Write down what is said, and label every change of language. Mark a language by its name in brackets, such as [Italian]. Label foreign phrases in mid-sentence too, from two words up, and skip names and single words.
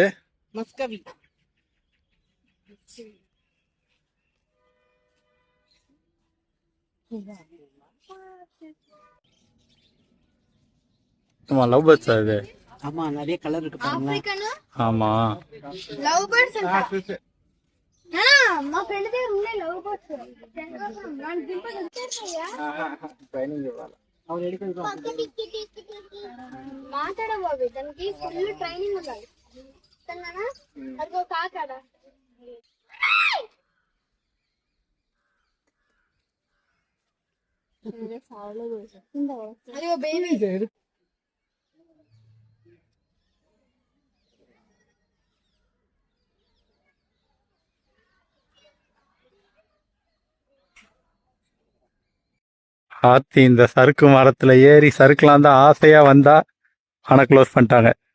[Tamil] மஸ்கவி. ஆமா, [English] love birds [Tamil] இது. ஆமா, நிறைய கலர் இருக்கு பாருங்க. ஆமா, [English] love birds [Telugu] అంట మా ఫ్రెండ్ దగ్గర ఉన్నాయి [English] love birds. [Telugu] నాకు దింపదు ట్రైనింగ్ ఇవ్వాలి. [Kannada] ಅವ್ರು ಹೇಳಿದ್ರು [Telugu] మాట్లాడ బాబు దానికి [English] full training [Telugu] ఉండాలి. అదిగో కాకాడ అదిగో బేబీ. [Tamil] ஆத்தி இந்த சறுக்கு மரத்துல ஏறி சறுக்கலாம் தான் ஆசையா வந்தா, ஆனா க்ளோஸ் பண்ணிட்டாங்க.